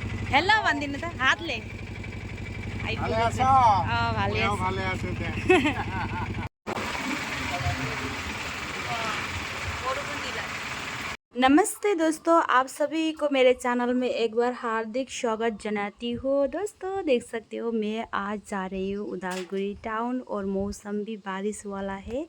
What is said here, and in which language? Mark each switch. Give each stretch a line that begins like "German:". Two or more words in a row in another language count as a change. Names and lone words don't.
Assamese: হেল্ল' বান্ধি না হাত লে ভালে আছ? ভালে ময়ো আছে। ভালে আছো দে।
Hindi: नमस्ते दोस्तों, आप सभी को मेरे चैनल में एक बार हार्दिक स्वागत जनाती हूँ। दोस्तों देख सकते हो मैं आज जा रही हूँ उदालगुरी टाउन और मौसम भी बारिश वाला है।